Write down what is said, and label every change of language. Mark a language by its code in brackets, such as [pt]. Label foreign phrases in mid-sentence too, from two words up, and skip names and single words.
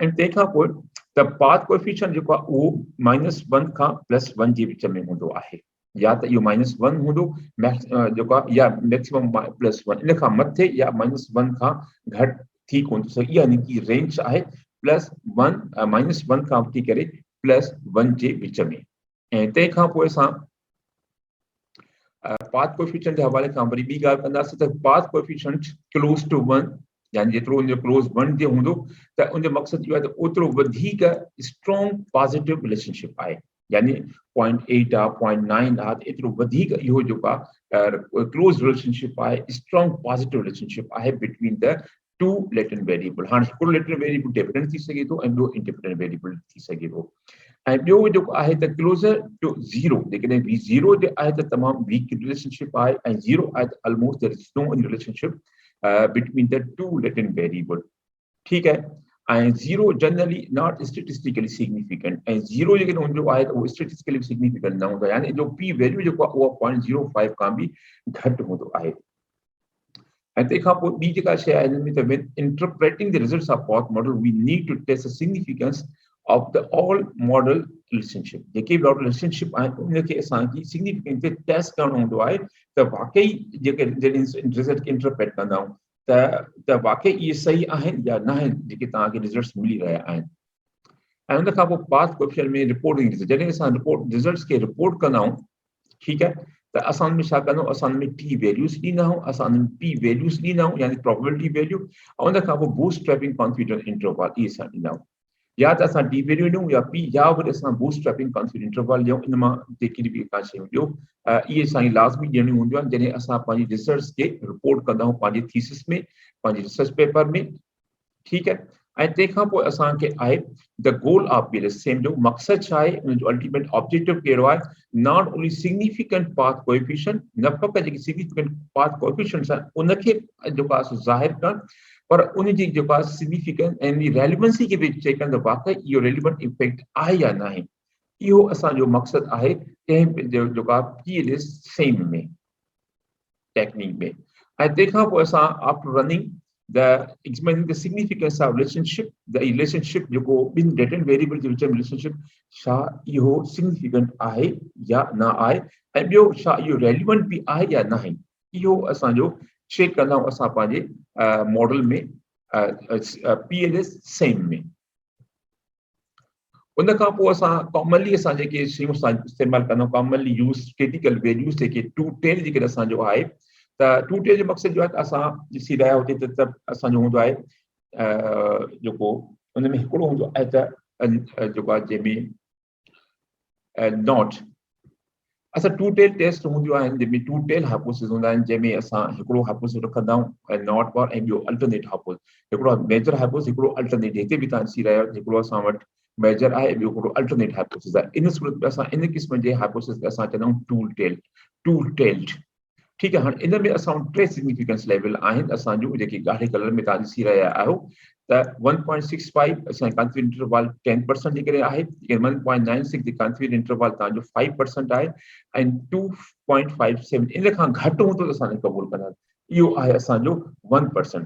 [sd] ऐं तंहिंखां पोइ त [en] path coefficient [sd] जेको आहे उहो -1 खां +1 जे विच में हूंदो आहे, या त इहो -1 हूंदो जेको आहे, या मैक्सिमम +1, इन खां मथे या -1 खां घटि थी कोन थो सघे, यानी कि रेंज आहे -1 खां वठी करे +1 जे विच में। ऐं तंहिंखां पोइ असां [en] path coefficient [sd] जे हवाले खां वरी ॿी ॻाल्हि कंदासीं त [en] path coefficient close to 1, [sd] यानी जेतिरो उनजो क्लोज 1 जे हूंदो त उनजो मक़सदु इहो आहे त ओतिरो वधीक [en] strong positive relationship [sd] आहे, यानी 0.8 आहे, 0.9 आहे, त एतिरो वधीक इहो जेको आहे [en] close relationship [sd] आहे, [en] strong positive relationship [sd] आहे [en] between the two latent variable. [sd] हाणे हिकिड़ो [en] latent variable dependent [sd] थी सघे थो ऐं ॿियो [en] independent variable [sd] थी सघे थो। ऐं ॿियो जेको आहे त [en] closer to 0, [sd] जेकॾहिं V0 जो आहे त तमामु [en] weak relationship [sd] आहे, ऐं 0 आहे त [en] almost there is no relationship between the two latent variable. [sd] ठीकु आहे। [en] ऐं 0 generally not statistically significant, [sd] ऐं 0 जेकॾहिं हूंदो आहे त उहो [en] statistically significant [sd] न हूंदो आहे, यानी जो [en] p value [sd] जेको आहे उहो 0.05 खां बि घटि हूंदो आहे। ऐं तंहिंखां पोइ ॿी जेका शइ आहे हिन में त [en] when interpreting the results of path model we need to test the significance of the all model relationship। [sd] जेके बि रिलेशनशिप आहिनि उनखे असांखे सिग्निफिकेंस ते टेस्ट करणो हूंदो आहे त वाकई जेके रिज़ल्ट खे इंटरप्रेट कंदा आहियूं त वाकई इहे सही आहिनि या न आहिनि जेके तव्हांखे रिज़ल्ट्स मिली रहिया आहिनि। ऐं उन खां पोइ [en] path coefficient [sd] में रिपोर्टिंग, जॾहिं असां रिज़ल्ट्स खे रिपोर्ट कंदा आहियूं, ठीकु आहे, त असां में छा कंदा आहियूं, असां में [en] t values [sd] ॾींदा आहियूं, असां में [en] p values [sd] ॾींदा आहियूं, [en] यानी probability value, [sd] ऐं उन खां पोइ [en] bootstrapping confidence interval [sd] इहे असां ॾींदा आहियूं। या त असां [en] t value [sd] ॾियूं या पी, या वरी असां [en] bootstrapping confidence interval [sd] ॾियूं। इन मां जेकी बि का शयूं ॾियो इहे असांजी लाज़मी ॾियणियूं हूंदियूं आहिनि जॾहिं असां पंहिंजी रिसर्च खे रिपोर्ट कंदा आहियूं पंहिंजे थीसिस में, पंहिंजे [en] research paper [sd] में। ठीकु आहे। ऐं तंहिंखां पोइ असांखे आहे [en] the goal of SEM, [sd] जो मक़सदु छा आहे, उनजो [en] ultimate objective [sd] कहिड़ो आहे, [en] not only significant path coefficient, [sd] न फ़क़ति जेकी [en] significant path coefficients [sd] आहिनि उनखे जेको आहे ज़ाहिर करणु, पर उनजी जेको आहे सिग्निफिकेंस ऐं रेलेवेंसी खे बि चेक कनि त वाकई इहो [en] relevant effect [sd] आहे या न आहे। इहो असांजो मक़सदु आहे कंहिं जेको आहे सेम में टेक्निक में। ऐं तंहिंखां पोइ असां [en] after running examining the significance of relationship, the relationship [sd] जेको ॿिनि [en] latent variable [sd] जे विच में रिलेशनशिप छा इहो सिग्निफिकेंट आहे या न आहे, ऐं ॿियो छा इहो रेलिवेंट बि आहे या न आहे, इहो असांजो चेक कंदा आहियूं असां पंहिंजे मॉडल में PLS सेम में। उन खां पोइ असां कॉमनली असां जेके शयूं इस्तेमालु कंदा आहियूं, [en] commonly use critical values [sd] जेके [en] two tail [sd] जेके असांजो आहे, त [en] two tail [sd] जो मक़सदु जो आहे त असां ॾिसी रहिया हुते त असांजो हूंदो आहे जेको उन में हिकिड़ो हूंदो आहे त जेको आहे जंहिंमें नॉट असां [en] two tail test [sd] हूंदियूं आहिनि, जंहिंमें [en] two tail hypothesis [sd] हूंदा आहिनि, जंहिंमें असां हिकिड़ो हाइपोथेसिस रखंदा आहियूं [en] not for, [sd] ऐं ॿियो [en] alternate hypothesis, [sd] हिकिड़ो [en] major hypothesis, [sd] हिकिड़ो अल्टरनेट। हिते बि तव्हां ॾिसी रहिया आहियो हिकिड़ो असां वटि मेजर आहे, ॿियो हिकिड़ो [en] alternate hypothesis [sd] आहे। इन सूरत में असां इन क़िस्म जे हाइपोथेसिस खे असां चवंदा आहियूं [en] two tailed. [sd] ठीकु आहे। हाणे इन में असां टे [en] significance level [sd] आहिनि असांजो, जेके ॻाढ़े कलर में तव्हां ॾिसी रहिया आहियो, त 1.65 असांजो [en] confidence interval [sd] 10% जे करे आहे, 1.96 जो [en] confidence interval [sd] तव्हांजो 5% आहे, ऐं 2.57 इन खां घटि हूंदो त असां क़बूल कंदा, इहो आहे असांजो 1%।